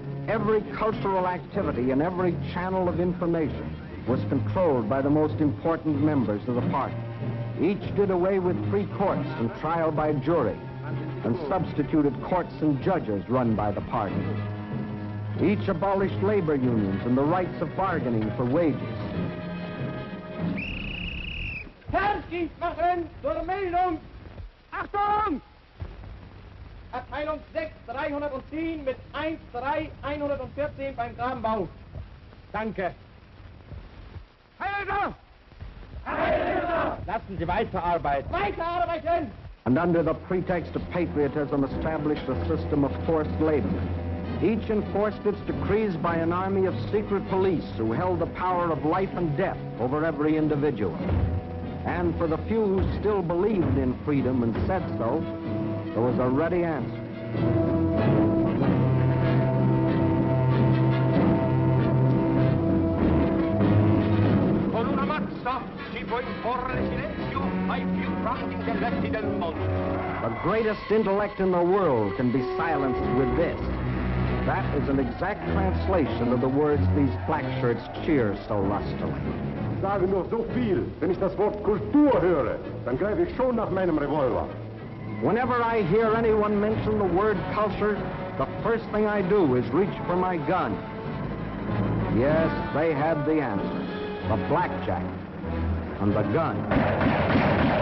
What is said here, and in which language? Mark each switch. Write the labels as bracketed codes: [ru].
[en] Every cultural activity and every channel of information was controlled by the most important members of the party. Each did away with free courts and trial by jury, and substituted courts and judges run by the party. Each abolished labor unions and the rights of bargaining for wages. [de] Vergibt machen zur Meldung. Achtung! Abteilung 6, 310 mit 13114 beim Kranbau. Danke. Heil! Heil! Lassen Sie weiterarbeiten. Weiterarbeiten! [en] And under the pretext of patriotism established a system of forced labor. Each enforced its decrees by an army of secret police who held the power of life and death over every individual. And for the few who still believed in freedom and said so, there was a ready answer. [it] Con una mazza si può imporre silenzio ai più grandi intelletti del mondo. [en] The greatest intellect in the world can be silenced with this. That is an exact translation of the words these black shirts cheer so lustily. [de] Sage nur so viel. Wenn ich das Wort Kultur höre, dann greife ich schon nach meinem Revolver. [en] Whenever I hear anyone mention the word culture, the first thing I do is reach for my gun. Yes, they had the answer. The blackjack and the gun.